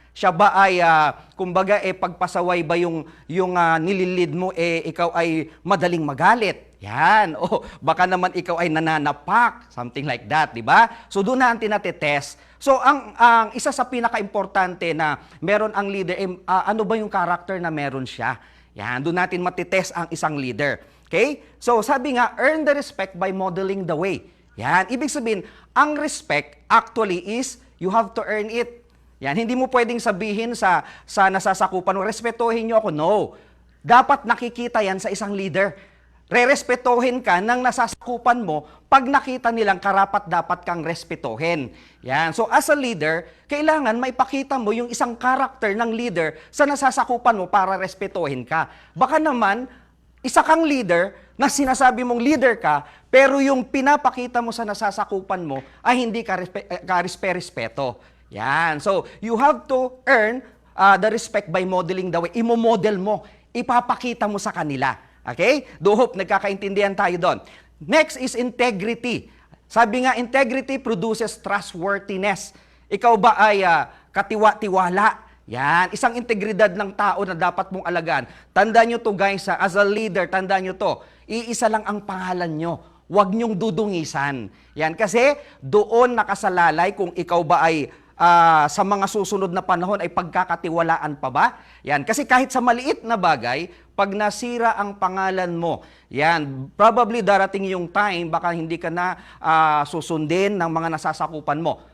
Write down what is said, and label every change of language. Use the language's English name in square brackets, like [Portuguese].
[Filipino] Siya ba ay, kumbaga, pagpasaway ba yung nililid mo, ikaw ay madaling magalit? Yan. O baka naman ikaw ay nananapak, [English] something like that, [Filipino] di ba? So doon natin natetest. So ang isa sa pinaka-importante na meron ang leader, ano ba yung character na meron siya? Yan, doon natin matitest ang isang leader. Okay? So sabi nga, [English] earn the respect by modeling the way. [Filipino] Yan, ibig sabihin, ang respect actually [English] is you have to earn it. [Filipino] Yan, hindi mo pwedeng sabihin sa nasasakupan mo, respetuhin niyo ako. No. Dapat nakikita yan sa isang leader. Rerespetohin ka ng nasasakupan mo pag nakita nilang karapat-dapat kang respetuhin. Yan. So as a leader, kailangan maipakita mo yung isang character ng leader sa nasasakupan mo para respetuhin ka. Baka naman, isa kang leader na sinasabi mong leader ka, pero yung pinapakita mo sa nasasakupan mo ay hindi ka respeto. Yan. [English] So you have to earn the respect by modeling the way. [Filipino] Imo-model mo. Ipapakita mo sa kanila. Okay? [English] Do hope [Filipino] nagkakaintindihan tayo doon. [English] Next is integrity. [Filipino] Sabi nga, [English] integrity produces trustworthiness. [Filipino] Ikaw ba ay katiwa-tiwala? Yan. Isang integridad ng tao na dapat mong alagaan. Tandaan nyo to guys, [English] as a leader, [Filipino] tandaan nyo to. Iisa lang ang pangalan nyo. Huwag nyong dudungisan. Yan. Kasi doon nakasalalay kung ikaw ba ay sa mga susunod na panahon ay pagkakatiwalaan pa ba? Yan. Kasi kahit sa maliit na bagay, pag nasira ang pangalan mo, yan, probably darating yung time, baka hindi ka na susundin ng mga nasasakupan mo.